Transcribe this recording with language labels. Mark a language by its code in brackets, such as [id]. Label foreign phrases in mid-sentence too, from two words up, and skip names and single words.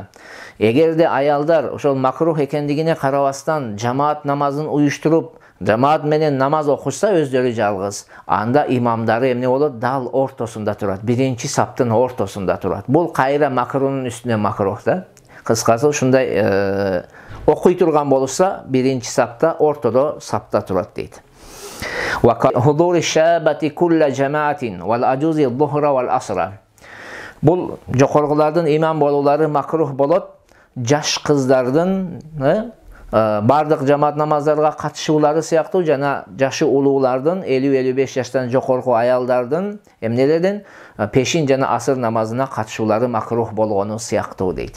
[ky] Эгерде аялдар ошол макрух экендигине карабастан жамаат намазын уюштуруп, жамаат менен намаз окушса өздөрү жалгыз, анда имамдары эмне болот? Дал ортосунда турат. Биринчи саптын ортосунда турат. Бул кайра макрунун үстүнө макрух да. Кыскасы ушундай окуй турган болса, биринчи сапта, ортодо сапта турат дейт. [ar] وحضور الشابة كل جماعة والعجوز الظهر والعصر. [ky] Бул жокоргулардын имам болуулары макрух болот. Жаш кыздардын бардык жамаат намаздарга катышуулары сыяктуу жана жашы улуулардын 50-55 жаштан жокорку аялдардын эмнелерден пешин жана асыр намазына катышуулары макрух болгону сыяктуу дейт.